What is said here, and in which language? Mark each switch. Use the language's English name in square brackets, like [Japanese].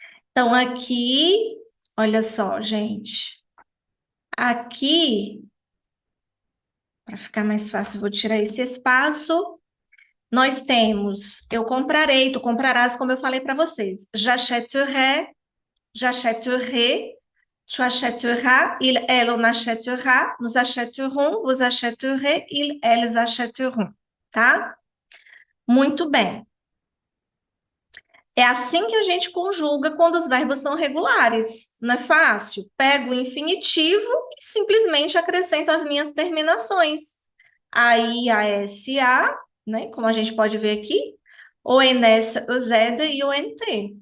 [Portuguese] Então, aqui, olha só, gente. Aqui, para ficar mais fácil, vou tirar esse espaço. Nós temos, eu comprarei, tu comprarás, como eu falei para vocês. [French] J'achèterai, j'achèterai, tu achèteras, il, elle, on achètera, nous achèterons, vous achèterez, ils, elles achèteront, tá? [Portuguese] Muito bem. É assim que a gente conjuga quando os verbos são regulares. Não é fácil? Pego o infinitivo e simplesmente acrescento as minhas terminações. Aí a SA, né? Como a gente pode ver aqui, o nessa, o zeda e o nt.